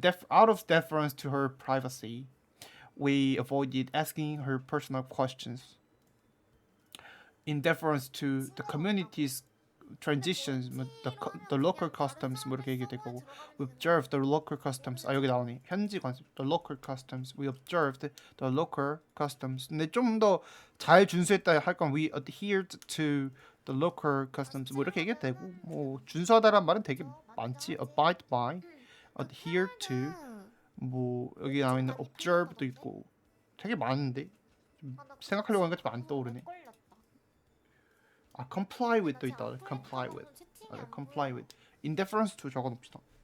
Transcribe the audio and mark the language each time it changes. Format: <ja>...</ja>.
<en>Out of deference to her privacy, we avoided asking her personal questions. In deference to the community's transitions, the local customs</en> <ko>뭐 이렇게 얘기될 거고,</ko> <en>we observed the local customs.</en> <ko>여기 나오네. 현지 관습.</ko> <en>The local customs. We observed the local customs.</en> <ko>근데 좀 더 잘 준수했다 할 건</ko> <en>we adhered to the local customs.</en> <ko>뭐 이렇게 얘기해도 되고, 뭐 준수하다란 말은 되게 많지.</ko> <en>Abide by, adhere to,</en> <ko>뭐 여기 나와 있는 observe도 있고, 되게 많은데 생각하려고 하니까 좀 안 떠오르네.</ko> <en>comply with도 있다. comply with. comply with.</en> <ko>in deference to 적어놓읍시다.</ko>